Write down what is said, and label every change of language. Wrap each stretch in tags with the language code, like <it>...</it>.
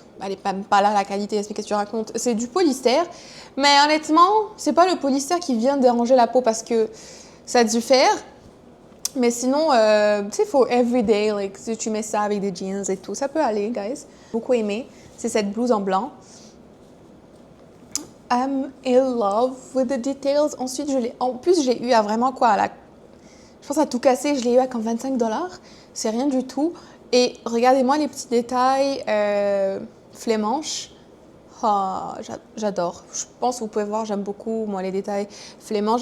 <fr>Elle n'est même pas là, la qualité. Qu'est-ce que tu racontes? C'est du polyester. Mais honnêtement, c'est pas le polyester qui vient déranger la peau parce que ça a dû faire. Mais sinon, tu sais, il faut everyday. Like, si tu mets ça avec des jeans et tout, ça peut aller, guys. Beaucoup aimé. C'est cette blouse en blanc.</fr> <en>I'm in love with the details.</en> <fr>Ensuite, en plus, j'ai eu à vraiment quoi? Je pense à tout casser, je l'ai eu à comme 25 $. C'est rien du tout. Et regardez-moi les petits détails flémanches. Oh, j'adore. Je pense que vous pouvez voir, j'aime beaucoup moi les détails flémanches.</fr>